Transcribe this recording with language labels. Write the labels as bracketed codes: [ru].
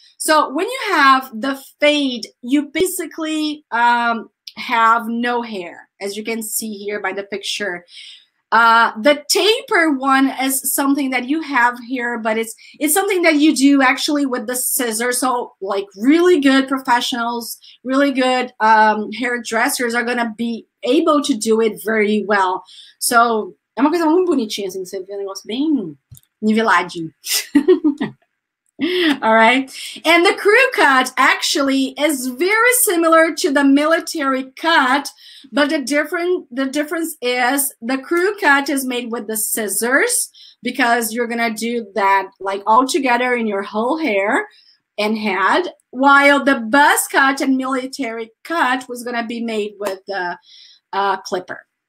[en] So when you have the fade, you basically have no hair, as you can see here by the picture. The taper one is something that you have here, but it's something that you do actually with the scissors. So like really good professionals, really good hairdressers are gonna be able to do it very well. [pt] So é uma coisa muito bonitinha, assim, você vê um negócio bem niveladinho. [en] All right. And the crew cut actually is very similar to the military cut, but the difference is the crew cut is made with the scissors, because you're going to do that like all together in your whole hair and head, while the buzz cut and military cut was going to be made with the clipper.